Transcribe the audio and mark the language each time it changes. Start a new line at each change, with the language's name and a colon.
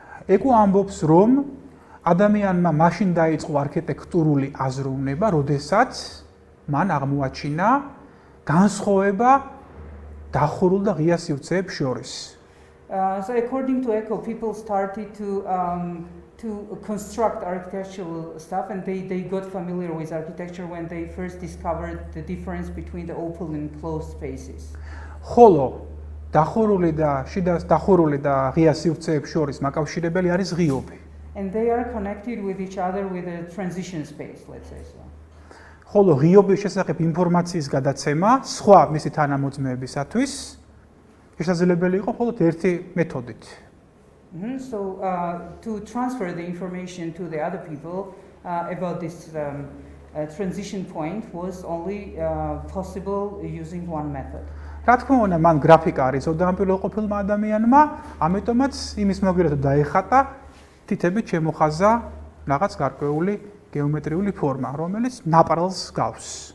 Georgian: ეკო ამბობს, რომ ადამიანმა მაშინ დაიწყო არქიტექტურული აზროვნება, როდესაც მან აღმოაჩინა განსხვავება დახურულ და ღია სივრცეებს შორის.
English: So according to Eco, people started to construct architectural stuff, and they got familiar with architecture when they first discovered the difference between the open and closed spaces.
Georgian: ხოლო დახურული და ღია სივრცეებს შორის მაკავშირებელი არის ღიობი.
English: And they are connected with each other with a transition space, let's say so.
Georgian: ხოლო ღიობის შესახებ ინფორმაციის გადაცემა სხვა მისი თანამოძმეებისათვის შესაძლებელი იყო მხოლოდ ერთი მეთოდით.
English: So to transfer the information to the other people about this transition point was only possible using one method.
Georgian: რა თქმა უნდა, მან გრაფიკა არ იცოდა ამ პირველყოფილმა ადამიანმა, ამიტომაც იმის მოგვირეთო დაეხატა თითებით შემოხაზა რაღაც გარკვეული გეომეტრიული ფორმა, რომელიც ნაპრალს გავს.